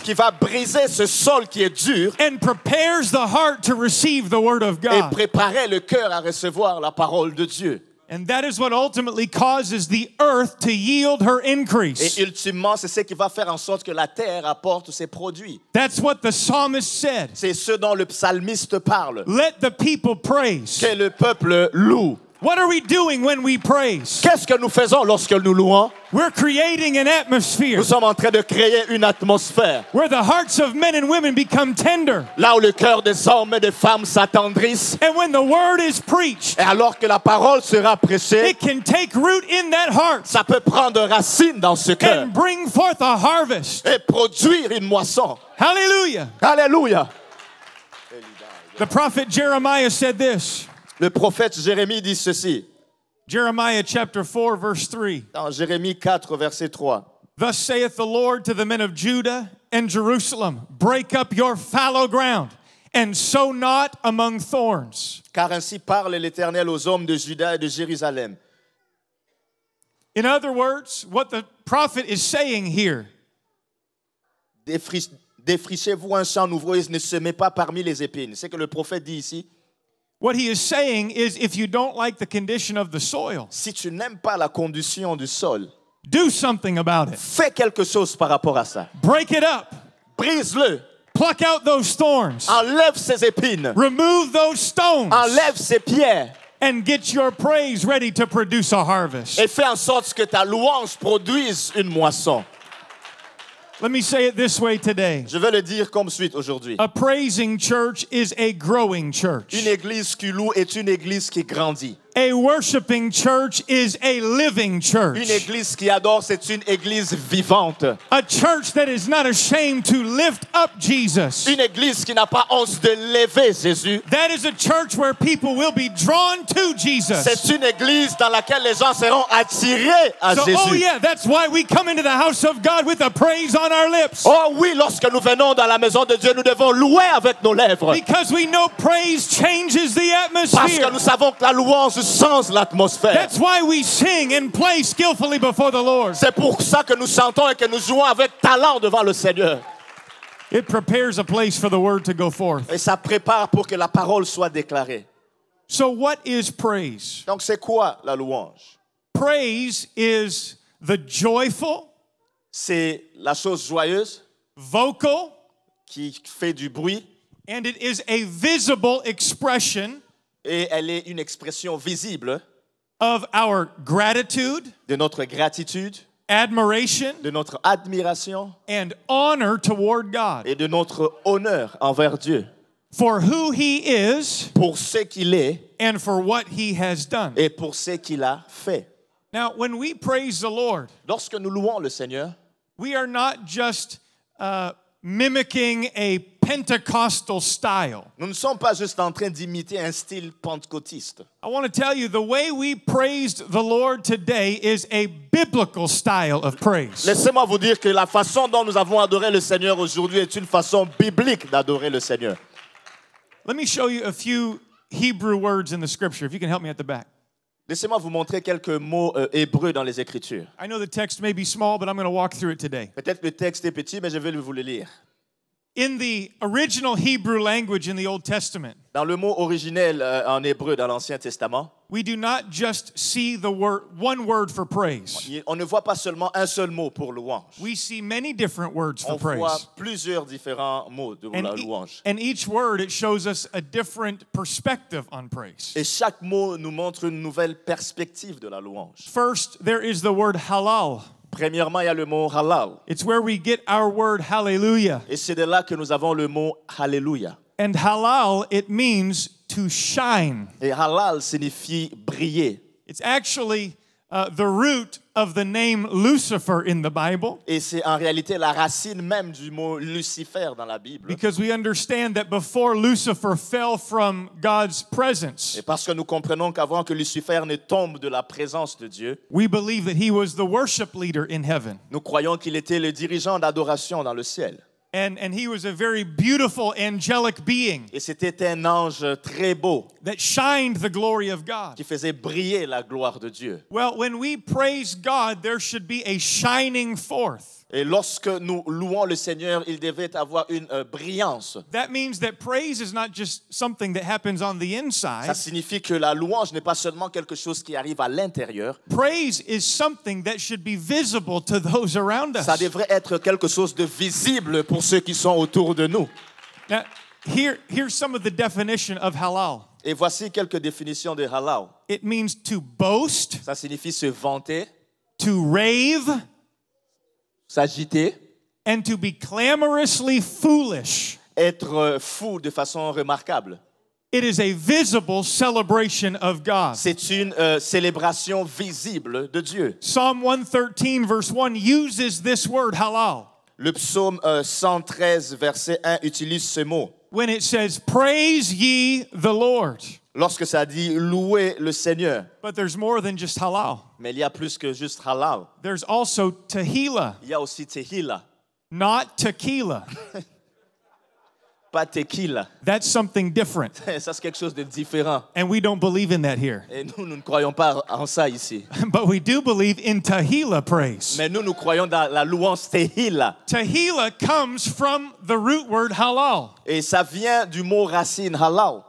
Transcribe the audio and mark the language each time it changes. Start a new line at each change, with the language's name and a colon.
French: qui va briser ce sol qui est dur
English: and prepares the heart to receive the word of
French: et
English: God.
French: préparer le cœur à recevoir la parole de Dieu.
English: And that is what ultimately causes the earth to yield her
French: Et
English: increase.
French: ultimement, c'est ce qui va faire en sorte que la terre apporte ses produits.
English: That's what the psalmist said.
French: C'est ce dont le psalmiste parle.
English: Let the people praise.
French: Que le peuple loue.
English: What are we doing when we praise?
French: Qu'est-ce que nous faisons lorsque nous louons?
English: We're creating an atmosphere
French: Nous sommes en train de créer une atmosphère.
English: where the hearts of men and women become tender.
French: Là où le cœur des hommes et des femmes s'attendrissent.
English: And when the word is preached,
French: Et alors que la parole sera prêchée,
English: it can take root in that heart
French: ça peut prendre racine dans ce cœur
English: and bring forth a harvest.
French: et produire une moisson.
English: Hallelujah.
French: Alléluia.
English: The prophet Jeremiah said this.
French: Le prophète Jérémie dit ceci,
English: Jeremiah chapter 4 verse 3.
French: dans Jérémie 4, verset 3.
English: Thus saith the Lord to the men of Judah and Jerusalem, break up your fallow ground and sow not among thorns.
French: Car ainsi parle l'Éternel aux hommes de Juda et de Jérusalem.
English: In other words, what the prophet is saying here
French: Défrichez-vous un champ nouveau et ne semez pas parmi les épines. C'est ce que le prophète dit ici.
English: what he is saying is if you don't like the condition of the soil,
French: Si tu n'aimes pas la condition du sol,
English: do something about it.
French: fais quelque chose par rapport à ça.
English: Break it up.
French: Brise-le.
English: Pluck out those thorns.
French: Enlève ces épines.
English: Remove those stones
French: Enlève ces pierres.
English: and get your praise ready to produce a harvest.
French: Et fais en sorte que ta louange produise une moisson.
English: Let me say it this way today.
French: Je vais le dire comme suite aujourd'hui.
English: A praising church is a growing church.
French: Une église qui loue est une église qui grandit.
English: A worshiping church is a living church.
French: Une église qui adore, c'est une église vivante.
English: A church that is not ashamed to lift up Jesus.
French: Une église qui n'a pas honte de lever Jésus.
English: That is a church where people will be drawn to Jesus.
French: C'est une église dans laquelle les gens seront attirés à
English: So,
French: Jésus.
English: oh yeah, that's why we come into the house of God with a praise on our lips.
French: Oh oui, lorsque nous venons dans la maison de Dieu, nous devons louer avec nos lèvres.
English: Because we know praise changes the
French: Parce que
English: atmosphere.
French: nous savons que la louange change l'atmosphère.
English: That's why we sing and play skillfully before the Lord.
French: C'est pour ça que nous chantons et que nous jouons avec talent devant le Seigneur.
English: It prepares a place for the word to go forth.
French: Et ça prépare pour que la parole soit déclarée.
English: So what is praise?
French: Donc c'est quoi la louange?
English: Praise is the joyful,
French: C'est la chose joyeuse
English: vocal,
French: qui fait du bruit
English: and it is a visible expression
French: et elle est une expression visible
English: of our gratitude,
French: de notre gratitude,
English: admiration,
French: de notre admiration
English: and honor toward God
French: et de notre honneur envers Dieu
English: for who He is
French: pour ce qu'il est
English: and for what He has done.
French: et pour ce qu'il a fait.
English: Now, when we praise the Lord,
French: Lorsque nous louons le Seigneur,
English: we are not just mimicking a Pentecostal style.
French: nous ne sommes pas juste en train d'imiter un style pentecôtiste.
English: I want to tell you, the way we praised the Lord today is a biblical style of praise.
French: Laissez-moi vous dire que la façon dont nous avons adoré le Seigneur aujourd'hui est une façon biblique d'adorer le Seigneur.
English: Let me show you a few Hebrew words in the scripture, if you can help me at the back.
French: Laissez-moi vous montrer quelques mots hébreux dans les Écritures.
English: I know the text may be small, but I'm going to walk through it today.
French: Peut-être le texte est petit, mais je vais vous le lire.
English: In the original Hebrew language in the Old Testament,
French: Dans le mot originel en hébreu dans l'Ancien Testament,
English: we do not just see the word, one word for praise.
French: on ne voit pas seulement un seul mot pour louange.
English: We see many different words for
French: On voit
English: praise.
French: plusieurs différents mots de la louange.
English: And each word, it shows us a different perspective on praise.
French: Et chaque mot nous montre une nouvelle perspective de la louange.
English: First, there is the word halal.
French: Premièrement, il y a le mot halal.
English: It's where we get our word hallelujah.
French: Et c'est de là que nous avons le mot Alléluia.
English: And halal, it means to shine.
French: Et halal signifie briller.
English: It's actually the root of the name Lucifer in the Bible,
French: Et c'est en réalité la racine même du mot Lucifer dans la Bible.
English: because we understand that before Lucifer fell from God's presence,
French: Et parce que nous comprenons qu'avant que Lucifer ne tombe de la présence de Dieu,
English: we believe that he was the worship leader in heaven.
French: nous croyons qu'il était le dirigeant d'adoration dans le ciel.
English: And he was a very beautiful angelic being
French: Et c'était un ange très beau
English: that shined the glory of God.
French: qui faisait briller la gloire de Dieu.
English: Well, when we praise God, there should be a shining forth.
French: Et lorsque nous louons le Seigneur, il devait avoir une brillance.
English: That means that praise is not just something that happens on the
French: Ça
English: inside.
French: signifie que la louange n'est pas seulement quelque chose qui arrive à l'intérieur.
English: Praise is something that should be visible to those around us.
French: Ça devrait être quelque chose de visible pour ceux qui sont autour de nous.
English: Now, here's some of the definition of halal.
French: Et voici quelques définitions de halal.
English: It means to boast,
French: Ça signifie se vanter,
English: to rave,
French: s'agiter,
English: and to be clamorously foolish.
French: être fou de façon remarquable.
English: It is a visible celebration of God.
French: C'est une célébration visible de Dieu.
English: Psalm 113 verse 1 uses this word halal
French: Le psaume 113, verset 1, utilise ce mot.
English: when it says, "Praise ye the Lord."
French: Lorsque ça dit louer le Seigneur.
English: But there's more than just halal.
French: Mais il y a plus que juste halal.
English: There's also tehillah,
French: Il y a aussi tehillah,
English: not tequila.
French: pas tequila.
English: That's something different.
French: Ça, c'est quelque chose de différent.
English: And we don't believe in that here.
French: Et nous ne croyons pas en ça ici.
English: But we do believe in tehillah praise.
French: Mais nous croyons dans la louange tehillah.
English: Tehillah comes from the root word halal.
French: Et ça vient du mot racine halal.